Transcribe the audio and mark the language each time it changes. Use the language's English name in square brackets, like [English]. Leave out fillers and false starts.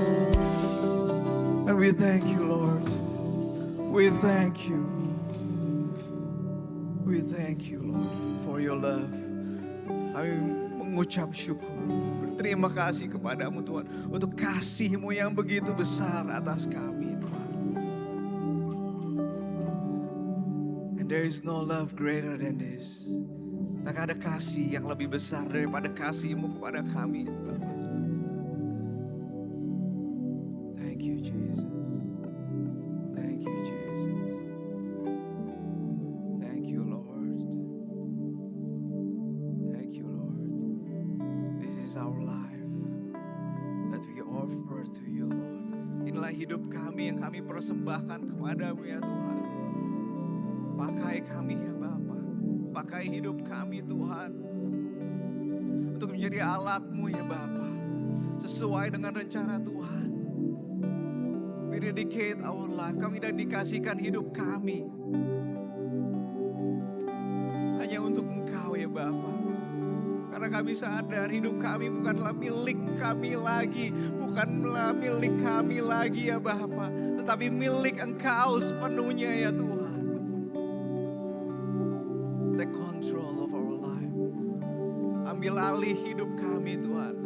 [English] And we thank you Lord. We thank you. We thank you Lord for your love. [Indonesian] Kami mengucap syukur. Terima kasih kepadamu Tuhan, untuk kasih-Mu yang begitu besar atas kami Tuhan. [English] And there is no love greater than this. [Indonesian] Tak ada kasih yang lebih besar daripada kasih-Mu kepada kami Bapa. [English] Thank you Jesus. Thank you Jesus. Thank you Lord. Thank you Lord. This is our life that we offer to you Lord. [Indonesian] Inilah hidup kami yang kami persembahkan kepadamu ya Tuhan. Pakai kami ya Bapa. Pakai hidup kami Tuhan. Untuk menjadi alat-Mu ya Bapa. Sesuai dengan rencana Tuhan. [English] We dedicate our life. [Indonesian] Kami dedikasikan hidup kami hanya untuk Engkau ya Bapa. Karena kami sadar hidup kami bukanlah milik kami lagi. Bukanlah milik kami lagi ya Bapa. Tetapi milik Engkau sepenuhnya ya Tuhan. [English] Take control of our life. [Indonesian] Ambil alih hidup kami Tuhan.